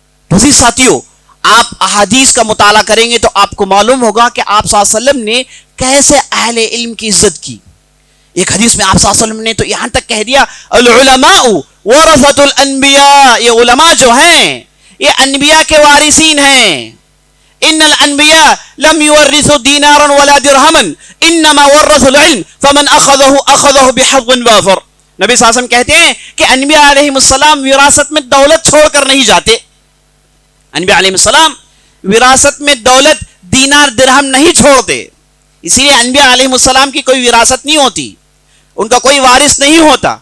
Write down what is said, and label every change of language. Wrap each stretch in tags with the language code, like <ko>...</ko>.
<ur>تو عزیز ساتھیوں، آپ احادیث کا مطالعہ کریں گے تو آپ کو معلوم ہوگا کہ آپ صلی اللہ علیہ وسلم نے کیسے اہل علم کی عزت کی. ایک حدیث میں آپ صلی اللہ علیہ وسلم نے تو یہاں تک کہہ دیا،</ur> <ar>العلماء ورثۃ الانبیاء،</ar> <ur>یہ علماء جو ہیں یہ انبیاء کے وارثین ہیں.</ur> <ar>ان الانبیاء لم يورثوا دینارا ولا درہما انما ورثوا العلم فمن اخذه بحظ وافر.</ar> <ur>نبی صلی اللہ علیہ وسلم کہتے ہیں کہ انبیاء علیہ السلام وراثت میں دولت چھوڑ کر نہیں جاتے. انبیاء علیہ السلام وراثت میں دولت دینار درہم نہیں چھوڑتے. اسی لیے انبیاء علیہ السلام کی کوئی وراثت نہیں ہوتی، ان کا کوئی وارث نہیں ہوتا.</ur>